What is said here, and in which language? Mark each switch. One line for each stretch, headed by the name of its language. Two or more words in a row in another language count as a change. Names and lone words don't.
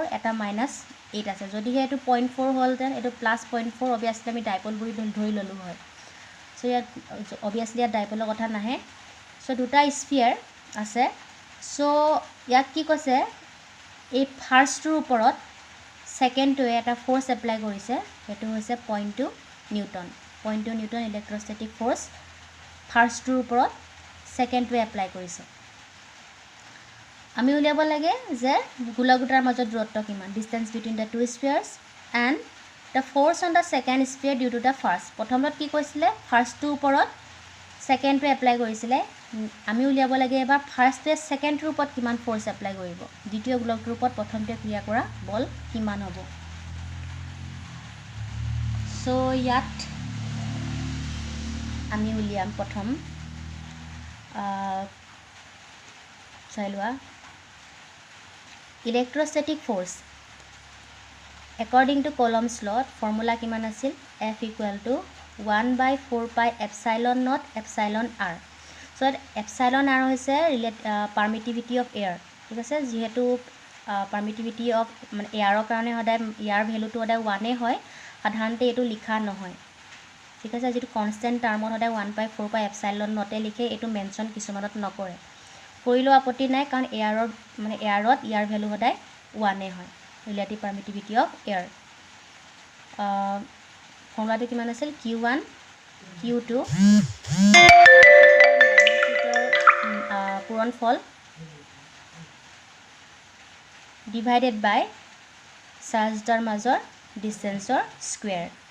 Assamese: এটা -8 আছে যদি হেতু 0.4 হ'ল দেন এটো +0.4 obviously আমি ডাইপল বুলি ধৰি ললো হয় সো ইয়াত obviously ইয়াত ডাইপলৰ কথা নাহে সো দুটা স্ফিয়াৰ আছে সো ইয়াত কি কৈছে এই ফাৰ্ষ্টৰ ওপৰত সেকেন্ডটোৱে এটা ফোৰ্স এপ্লাই কৰিছে এটো হৈছে 0.2
English: newton electrostatic force
Assamese: ফাৰ্ষ্টৰ ওপৰত সেকেন্ডটোৱে এপ্লাই কৰিছে আমি উলিয়াব লাগে যে গোলকটাৰ মাজত দূৰত্ব কিমান
English: distance between the two spheres and the force on the second sphere due to the first
Assamese: প্ৰথমত কি কৈছিলে ফাৰ্ষ্টটোৰ ওপৰত সেকেন্ডটো এপ্লাই কৰিছিলে আমি উলিয়াব লাগে এবাৰ ফাৰ্ষ্টে সেকেন্ডৰ ওপৰত কিমান ফোৰ্স এপ্লাই কৰিব দ্বিতীয় গোলকটোৰ ওপৰত প্ৰথমতে ক্ৰিয়া কৰা বল কিমান হ'ব সো ইয়াত আমি উলিয়াম প্ৰথম চাইলোৱা
English: electrostatic force According to Coulomb's law,
Assamese: formula কিমান আছিল?
English: F equal to 1/4 pi epsilon naught epsilon r. So epsilon r
Assamese: হৈছে
English: permittivity of air.
Assamese: ঠিক আছে, যেহেতু
English: permittivity of
Assamese: মানে এয়াৰৰ কাৰণে সদায় ইয়াৰ ভ্যালুটো সদায় 1 হয়, সাধাৰণতে এইটো লিখা নহয়। ঠিক আছে, যেটো কনস্ট্যান্ট টাৰ্মত সদায়
English: 1/4 pi epsilon naught
Assamese: লিখে, এইটো মেনশন কিছুমানত নকৰে। কৰিলেও আপত্তি নাই, কাৰণ এয়াৰত ইয়াৰ ভ্যালু সদায় 1 হয়।
English: relative permittivity of air
Assamese: ফৰ্মুলাটো কিমান আছিল? Q1 Q2 পূৰণফল
English: divided by
Assamese: চাৰ্জ দুটাৰ মাজৰ ডিষ্টেন্সৰ স্কুৱেৰ।